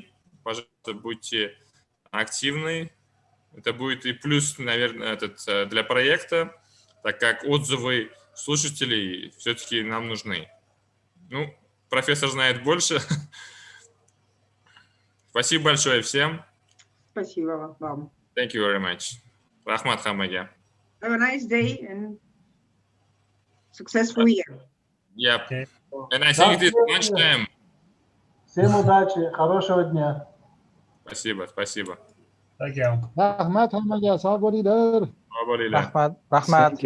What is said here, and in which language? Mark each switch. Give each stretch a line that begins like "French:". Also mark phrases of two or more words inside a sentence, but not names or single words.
Russian: Пожалуйста, будьте активны. Это будет и плюс, наверное, для проекта, так как отзывы слушателей все-таки нам нужны. Ну, профессор знает больше. Спасибо большое всем. Спасибо вам.
English: Thank you very much.
Uzbek: Рахмат хамаге.
English: Have a nice day and successful year. Yep. And I think it is lunchtime.
Russian: Всем удачи, хорошего дня. Спасибо.
Uzbek: Rahmat hammaga, sog' bo'linglar. Sog' bo'linglar. Rahmat.